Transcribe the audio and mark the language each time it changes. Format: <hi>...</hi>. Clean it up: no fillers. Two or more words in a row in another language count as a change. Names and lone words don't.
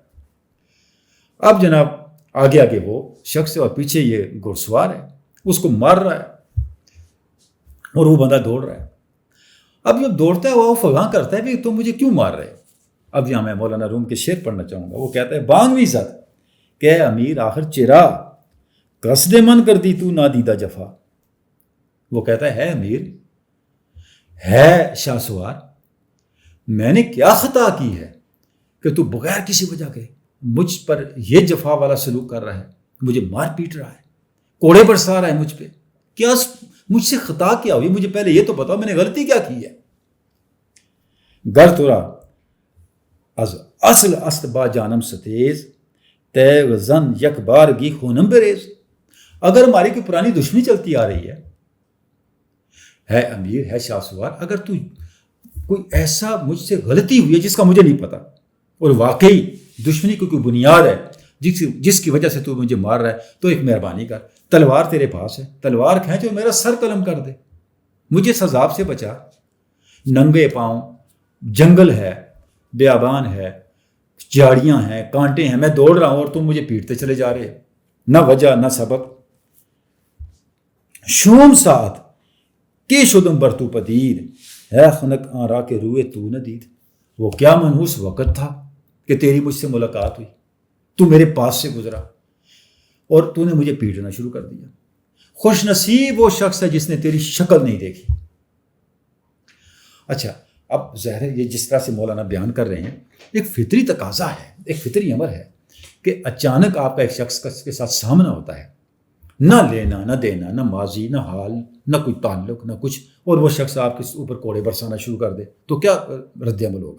<ur>اب جناب آگے آگے وہ شخص ہے اور پیچھے یہ گھوڑ سوار ہے، اس کو مار رہا ہے اور وہ بندہ دوڑ رہا ہے۔ اب جب دوڑتا ہے وہ فغاں کرتا ہے کہ تم مجھے کیوں مار رہے ہو؟ اب یہاں میں مولانا روم کے شعر پڑھنا چاہوں گا۔ وہ کہتا ہے</ur> <fa>بانگ بھی زد کہ امیر آخر چرا قصد من کر دی تو نادیدہ جفا۔</fa> <ur>وہ کہتا ہے امیر، ہے شاہ سوار، میں نے کیا خطا کی ہے کہ تو بغیر کسی وجہ کے مجھ پر یہ جفا والا سلوک کر رہا ہے، مجھے مار پیٹ رہا ہے، کوڑے برسا رہا ہے مجھ پہ، کیا مجھ سے خطا کیا ہوئی؟ مجھے پہلے یہ تو بتاؤ میں نے غلطی کیا کی ہے؟</ur> <fa>گر تورا از اصل است با جانم ستیز تے وزن یک بار گی خونم بریز۔</fa> <ur>اگر ہماری کوئی پرانی دشمنی چلتی آ رہی ہے امیر، ہے شاہ سوار، اگر تو کوئی ایسا مجھ سے غلطی ہوئی ہے جس کا مجھے نہیں پتا اور واقعی دشمنی کی کوئی بنیاد ہے جس کی وجہ سے تو مجھے مار رہا ہے، تو ایک مہربانی کر، تلوار تیرے پاس ہے، تلوار کھینچ اور میرا سر قلم کر دے، مجھے اس عذاب سے بچا۔ ننگے پاؤں، جنگل ہے، بیابان ہے، جھاڑیاں ہیں، کانٹے ہیں، میں دوڑ رہا ہوں اور تم مجھے پیٹتے چلے جا رہے، نہ وجہ نہ سبب۔</ur> <fa>شوم ساتھ کے شدم بر تو پدید ہے خنک آرا کے روئے تو ندید۔</fa> <ur>وہ کیا منحوس وقت تھا کہ تیری مجھ سے ملاقات ہوئی، تو میرے پاس سے گزرا اور تو نے مجھے پیٹنا شروع کر دیا۔ خوش نصیب وہ شخص ہے جس نے تیری شکل نہیں دیکھی۔ اچھا، اب ظاہر ہے یہ جس طرح سے مولانا بیان کر رہے ہیں، ایک فطری تقاضا ہے، ایک فطری امر ہے کہ اچانک آپ کا ایک شخص کے ساتھ سامنا ہوتا ہے، نہ لینا نہ دینا، نہ ماضی نہ حال، نہ کوئی تعلق نہ کچھ، اور وہ شخص آپ کے اوپر کوڑے برسانا شروع کر دے تو کیا رد عمل ہوگا؟</ur>